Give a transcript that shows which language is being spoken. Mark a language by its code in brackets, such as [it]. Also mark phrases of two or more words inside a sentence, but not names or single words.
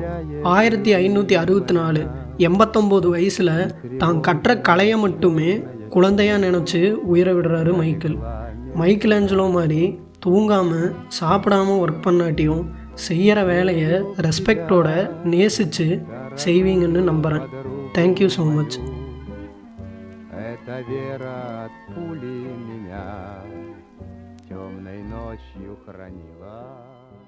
[ta] 1564 89 வயசில் தான் கற்ற கலையை மட்டுமே குழந்தையாக நினச்சி உயிரை விடுறாரு மைக்கேல். மைக்கேல் ஆஞ்சலோ மாதிரி தூங்காமல் சாப்பிடாமல் ஒர்க் பண்ணாட்டியும் செய்கிற வேலையை ரெஸ்பெக்டோட நேசித்து செய்வீங்கன்னு நம்புகிறேன். [en] Thank you so much. [ru] Эта вера от пули меня темной ночью хранила.